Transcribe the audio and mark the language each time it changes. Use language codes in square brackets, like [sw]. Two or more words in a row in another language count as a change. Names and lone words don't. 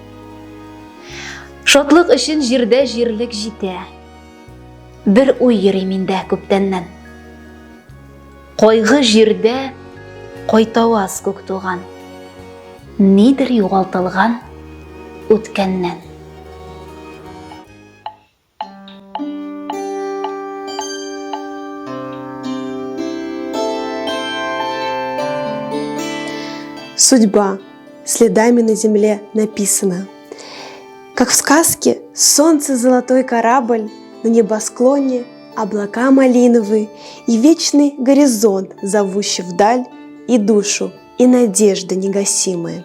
[tt] Шатлык өчен җирдә җирлек җитә. Бір уй йөри миндә күптәннән. Кайгы җирдә кайтаваз күк туган. Нидер югалтылган үткәннән. [ru] Судьба следами на земле написана. Как в сказке, солнце золотой корабль, на небосклоне облака малиновые и вечный горизонт, зовущий вдаль и душу, и надежда негасимая.